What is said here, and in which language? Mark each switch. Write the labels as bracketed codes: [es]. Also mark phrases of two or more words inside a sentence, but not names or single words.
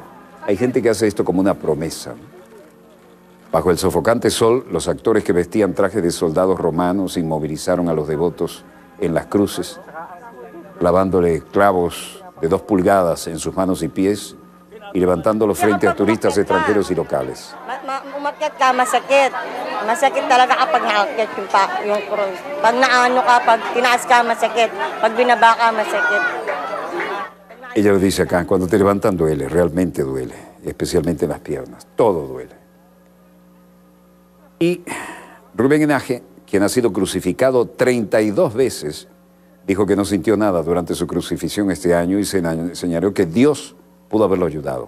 [es] Hay gente que hace esto como una promesa, ¿no? Bajo el sofocante sol, los actores que vestían trajes de soldados romanos inmovilizaron a los devotos en las cruces, clavándole clavos de 2 pulgadas en sus manos y pies y levantándolos frente a turistas extranjeros y locales. [tl] Umakyat ka, masakit. Masakit talaga kapag naakyat yung cross. Pag naano ka, pag tinaas ka, masakit. Pag binaba ka, masakit. [es] Ella lo dice acá: cuando te levantan duele, realmente duele, especialmente en las piernas, todo duele. Y Rubén Enaje, quien ha sido crucificado 32 veces, dijo que no sintió nada durante su crucifixión este año y señaló que Dios pudo haberlo ayudado.